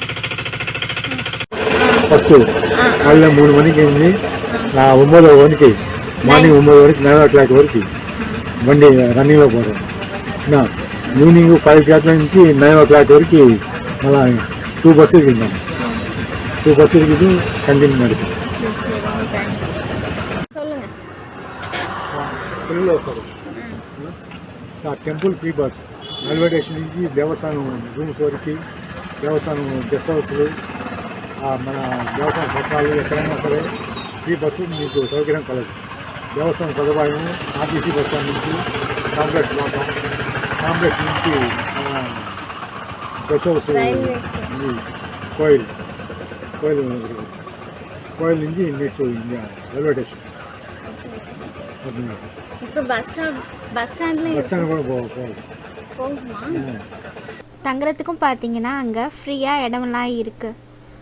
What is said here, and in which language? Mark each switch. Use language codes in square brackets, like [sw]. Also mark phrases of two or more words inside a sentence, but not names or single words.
[ta] ஃபஸ்ட்டு காலையில் 3 மணிக்கு இருந்து நான் 9 மணிக்கு மார்னிங் 9 வரைக்கும் 9 o'clock வரைக்கும் வண்டி ரன்னிங்கில் போகிறோம். என்ன ஈவினிங்கு 5 o'clock నుంచి 9 o'clock வரைக்கும் நல்லா 2 பஸ் இருக்குங்க. 2 பஸ் இருக்குது கண்டினியூ நடக்குது. [te] టెంపుల్ ఫ్రీ బస్ రైల్వే స్టేషన్ నుంచి దేవస్థానం రూమ్స్ వరకు దేవస్థానం గెస్ట్ హౌస్లు మన దేవస్థానం పట్టాలు ఎక్కడైనా సరే ఫ్రీ బస్సు మీకు సౌకర్యం కలదు. దేవస్థానం సదుపాయం ఆర్టీసీ బస్ స్టాండ్ నుంచి కాంప్లెక్స్ పోతాం. కాంప్లెక్స్ నుంచి గెస్ట్ హౌస్ కోయిల్ నుంచి నెక్స్ట్ రైల్వే స్టేషన్. [ta] தங்குறதுக்கும் பார்த்தீங்கன்னா அங்கே ஃப்ரீயாக இடமெல்லாம் இருக்குது.